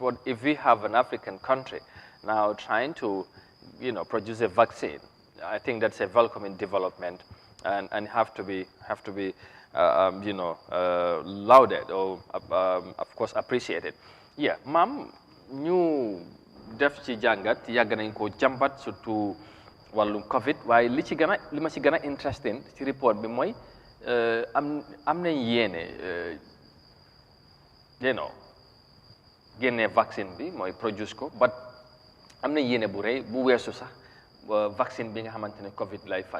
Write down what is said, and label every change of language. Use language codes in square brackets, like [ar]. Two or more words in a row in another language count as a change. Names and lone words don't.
[en] What if we have an African country now trying to, produce a vaccine? I think that's a welcoming development and have to be lauded or, of course, appreciated. Yeah, ma'am, [wo] ñu def ci jàngat yàgg nañ ko jàmbat surtout wàllum Covid, waaye li ma ci gën a interesting ci report bi mooy am nañ yéene génnee vaccine bi mooy produce ko, but am nañ yéene bu rëy bu weesu sax vaccine bi nga xamante ne Covid lay faj.